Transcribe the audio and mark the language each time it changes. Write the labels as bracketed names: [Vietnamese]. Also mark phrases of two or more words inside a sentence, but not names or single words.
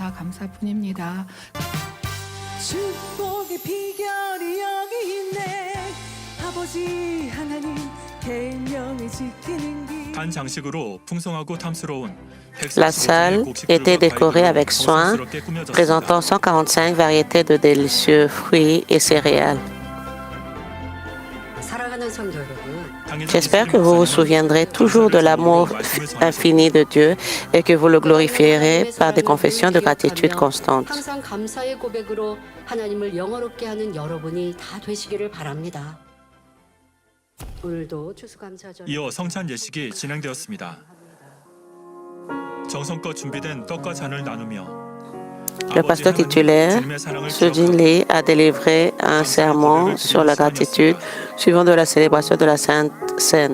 [French] La salle était décorée avec soin, présentant 145 variétés de délicieux fruits et céréales. J'espère que vous vous souviendrez toujours de l'amour infini de Dieu et que vous le glorifierez par des confessions de gratitude constantes. [Korean] 이어 성찬 예식이 진행되었습니다. 정성껏 준비된 떡과 잔을 나누며 [French] Le pasteur titulaire, Sujin Lee, a délivré un sermon sur la gratitude suivant de la célébration de la Sainte Seine.